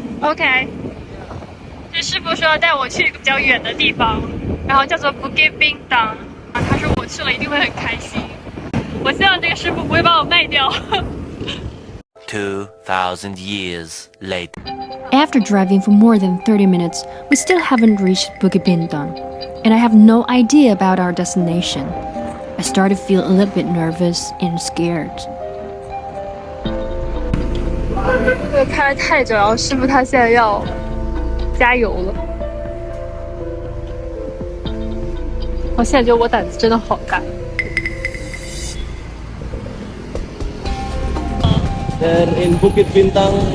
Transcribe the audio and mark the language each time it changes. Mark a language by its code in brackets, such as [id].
[zh] OK， 这师傅说要带我去一个比较远的地方，然后叫做 Bukit Bintang。他说我去了一定会很开心。我希望这个师傅不会把我卖掉。 [en] 2,000 years later. After driving for more than 30 minutes, we still haven't reached Bukit Bintang, and I have no idea about our destination. I started to feel a little bit nervous and scared. [zh] 这个开得太久，然后师傅他现在要加油了。我现在觉得我胆子真的好大。 [en] Then in Bukit Bintang.